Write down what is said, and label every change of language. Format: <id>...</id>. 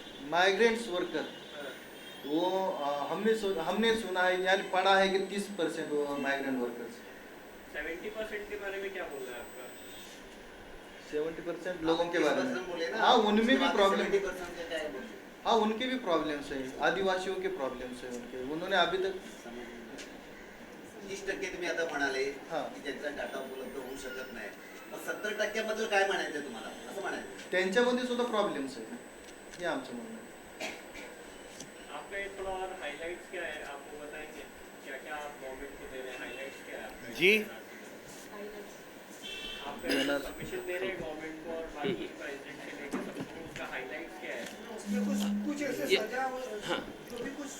<hi>Migrants worker वो हमने सुना है यानी पढ़ा है कि 30% वो माइग्रेंट वर्कर्स। 70% के बारे में क्या बोल रहा है आपका? 70% लोगों के बारे में, हाँ उनमें भी प्रॉब्लम, हाँ उनके भी प्रॉब्लम्स है, आदिवासियों के प्रॉब्लम्स है उनके, उन्होंने अभी तक</hi> <mr>30% तुम्ही आता म्हणाले हां. की ज्यांचा डाटा उपलब्ध होऊ शकत नाही, मग 70%बद्दल काय म्हणायचं तुम्हाला, असं म्हणायचं? त्यांच्यामध्ये सुद्धा प्रॉब्लेम्स आहे, हे आमचं म्हणणं आहे.</mr> <hi>आपका ये थोड़ा और हाइलाइट्स क्या है, आपको बताएंगे क्या क्या आप गवर्नमेंट को दे रहे हैं, हाइलाइट्स क्या है आपका? जी आप सबमिशन दे रहे हैं गवर्नमेंट को और बाकी प्रेसिडेंट से लेकर सबको, उसका हाइलाइट्स क्या है? उसमें कुछ ऐसे सजा जो भी कुछ</hi>